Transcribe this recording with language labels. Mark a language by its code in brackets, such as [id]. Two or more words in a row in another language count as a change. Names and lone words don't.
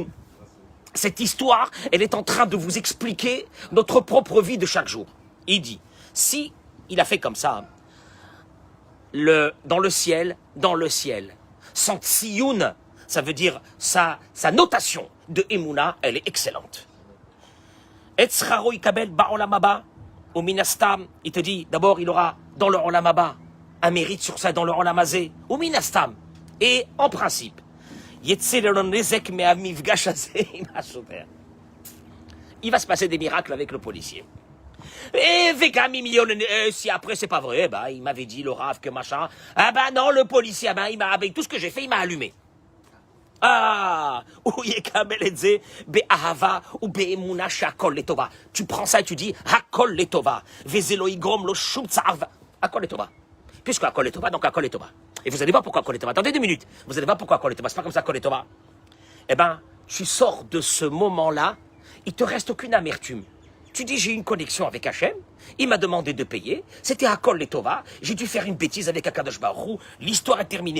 [fr] Cette histoire, elle est en train de vous expliquer notre propre vie de chaque jour. Il dit, si il a fait comme ça, dans le ciel, son tsioun, ça veut dire sa notation de Emouna, elle est excellente. [he] שכרו יקבל בעולם הבא, [fr] ou minastam, il te dit, d'abord il aura dans le [he] עולם הבא [fr] un mérite sur ça dans le [he] עולם הזה, [fr] ou minastam, et en principe, il va se passer des miracles avec le policier. Et si après c'est pas vrai, il m'avait dit le rave que machin. Ah non, le policier, avec tout ce que j'ai fait, il m'a allumé. Tu prends ça et tu dis [he] הכל לטובה. וזה לא יגרום לו שום צער. הכל לטובה. [fr] Puisque [he] הכל לטובה, [fr] donc [he] הכל לטובה. [fr] Et vous allez voir pourquoi [he] הכל לטובה. [fr] Attendez 2 minutes. Vous allez voir pourquoi [he] הכל לטובה. [fr] C'est pas comme ça [he] הכל לטובה. [fr] Eh ben, tu sors de ce moment-là, il te reste aucune amertume. Tu dis, j'ai une connexion avec Hachem, il m'a demandé de payer, c'était [he] הכל לטובה, [fr] j'ai dû faire une bêtise avec [he] הקדוש ברוך הוא, [fr] l'histoire est terminée.